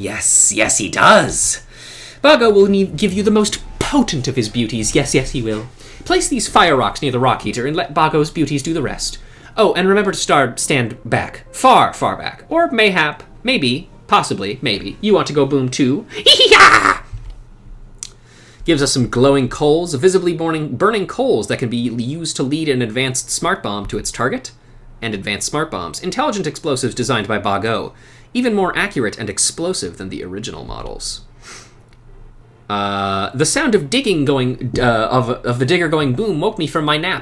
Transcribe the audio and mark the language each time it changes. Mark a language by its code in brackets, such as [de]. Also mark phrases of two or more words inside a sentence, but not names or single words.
[en] Yes, he does. Bago will give you the most potent of his beauties. Yes, he will. Place these fire rocks near the rock eater and let Bago's beauties do the rest. Oh, and remember to stand back. Far back. Or mayhap, maybe, possibly, maybe. You want to go boom too? Hee-hee-ha! Gives us some glowing coals, visibly burning coals that can be used to lead an advanced smart bomb to its target. And advanced smart bombs. Intelligent explosives designed by Bago. Even more accurate and explosive than the original models. The sound of digging of the digger going boom woke me from my nap.